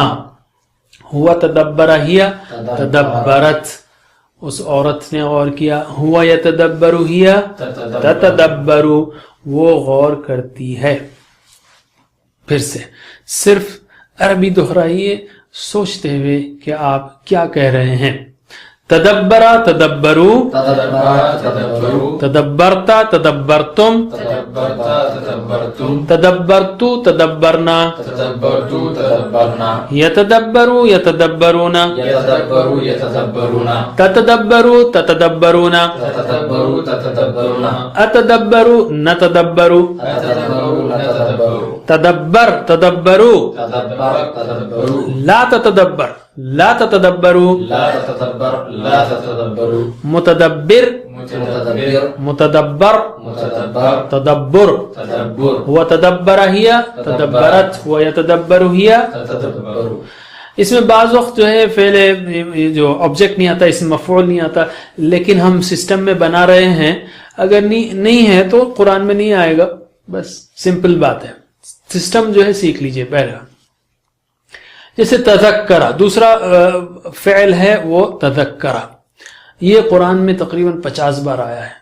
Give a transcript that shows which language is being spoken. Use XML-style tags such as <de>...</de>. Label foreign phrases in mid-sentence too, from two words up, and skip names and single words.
<ar>ہوا تدبرہ ہیا تدبرت،</ar> <ur>اس عورت نے غور کیا۔</ur> <ar>ہوا یتدبرو ہیا تتدبرو</ar> <ur>وہ غور کرتی ہے۔ پھر سے صرف عربی دہرائیے سوچتے ہوئے کہ آپ کیا کہہ رہے ہیں۔</ur> <ar>تدبرا تدبرو، تدبرتا تدبرتم، تدبرتو تدبرنا، یتدبرو یتدبرون، تتدبرو تتدبرون، اتدبرو نتدبرو، تدبر تدبرو، لا تتدبر لا تتدبرو، متدبر متدبر تدبر، هو تدبر ہی تدبرت، هو یتدبر ہی۔</ar> <ur>اس میں بعض وقت جو ہے فعل جو آبجیکٹ نہیں آتا، اس میں مفعول نہیں آتا، لیکن ہم سسٹم میں بنا رہے ہیں، اگر نہیں ہے تو قرآن میں نہیں آئے گا، بس سمپل بات ہے۔ سسٹم جو ہے سیکھ لیجئے پہلا۔ جیسے تذکرہ دوسرا فعل ہے وہ تذکرہ، یہ قرآن میں تقریباً 50 بار آیا ہے۔</ur>